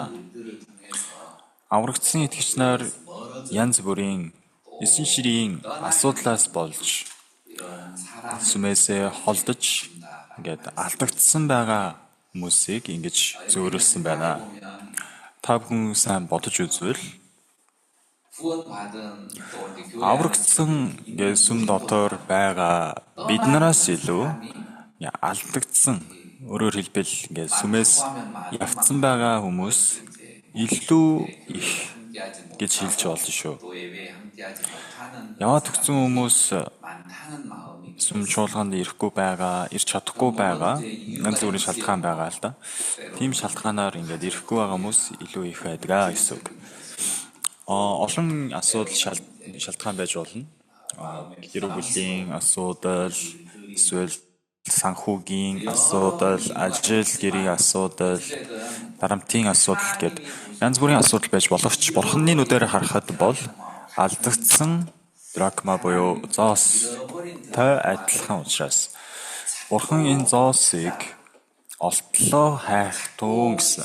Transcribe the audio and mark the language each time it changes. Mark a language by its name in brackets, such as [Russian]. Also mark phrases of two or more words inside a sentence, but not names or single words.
[Mongolian] Аврагдсан итгэгч нар янз бүрийн эсэн ширийн асуудлаас болж сүмээсээ холдож ингээд алдагдсан байгаа хүмүүсийг ингэж зөөрүүлсэн байна. Та бүхэн сайн бодож үзвэл [Korean] 구원받은 또 이제 교회 [Mongolian] аврагдсан ингээд сүм дотор байгаа биднээс илүү алдагдсан, өөрөөр хэлбэл ингээд сүмээс явцсан байгаа хүмүүс илүү их [Korean] 함께하지 [Mongolian] гэж хэлж болно шүү. [Korean] 또 예배에 함께하지 못하는 [Mongolian] Яваад өгсөн хүмүүс [Korean] 많다는 마음이 [Mongolian] сүм чуулганд ирэхгүй байгаа, ирч чадахгүй байгаа, янз бүрийн шалтгаан байгаа л да. Тийм шалтгаанаар ингээд ирэхгүй байгаа хүмүүс илүү их байдаг гэсэн үг. Олон асуудал шалтгаан байж болно. Гэр бүлийн асуудал, эсвэл санхүүгийн асуудал, ажил гэрийн асуудал, дарамтын асуудал гэд янз бүрийн асуудал байж боловч бурхны нүдээр харахад бол алдагдсан дракма буюу зоостой адилхан учраас бурхан энэ зоосыг олтлоо хайх тун гэсэн.